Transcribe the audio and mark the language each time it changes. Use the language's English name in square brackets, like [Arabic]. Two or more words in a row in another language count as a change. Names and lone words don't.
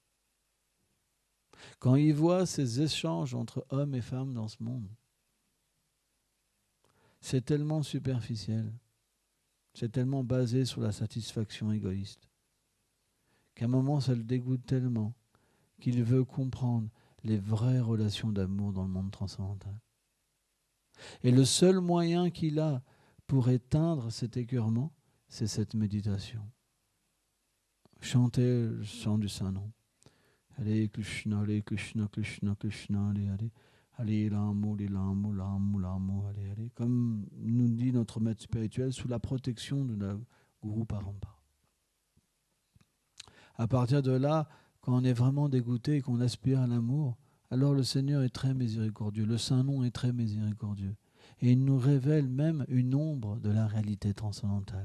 [French] Quand il voit ces échanges entre hommes et femmes dans ce monde, c'est tellement superficiel, c'est tellement basé sur la satisfaction égoïste, qu'à un moment ça le dégoûte tellement qu'il veut comprendre les vraies relations d'amour dans le monde transcendantal. Et le seul moyen qu'il a pour éteindre cet écœurement, c'est cette méditation. Chanter le chant du Saint-Nom. [Sanskrit] Hare Krishna, Krishna, Krishna, Hare Hare. Hare Ramo, Ramo, Ramo, Ramo, Hare Hare. [French] Comme nous dit notre maître spirituel, sous la protection de la Guru Parampara. À partir de là, quand on est vraiment dégoûté et qu'on aspire à l'amour, alors le Seigneur est très miséricordieux, le Saint-Nom est très miséricordieux. Et il nous révèle même une ombre de la réalité transcendantale.